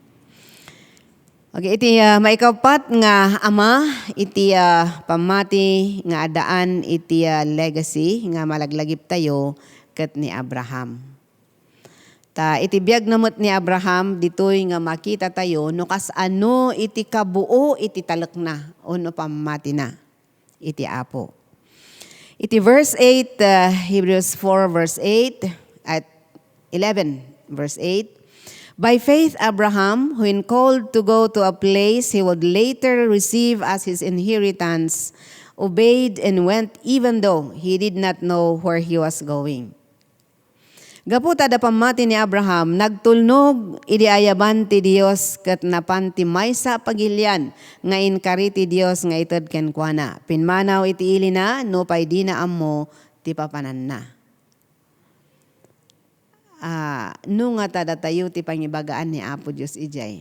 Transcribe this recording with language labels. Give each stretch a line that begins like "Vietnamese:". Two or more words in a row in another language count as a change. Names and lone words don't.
Iloko: Okay, iti maikapat nga ama, iti pamati nga adaan, iti legacy nga malaglagip tayo ket ni Abraham. Ta iti biag namot ni Abraham, ditoy nga makita tayo, no kasano iti kabuo iti talek na, o no pamati na, iti Apo.
English: Iti verse 8, Hebrews 4 verse 8, at 11 verse 8, by faith, Abraham, when called to go to a place he would later receive as his inheritance, obeyed and went even though he did not know where he was going.
Iloko: Gaputa da pamati ni Abraham, nagtulnog idi ayaban ti Dios ket napan ti maysa pagilian nga inkari ti Dios nga ited ken kuana. Pinmanaw iti ili na no pay di na ammo ti papanan na. No nga tada tayo ti pangibagaan ni Apo Diyos ijay.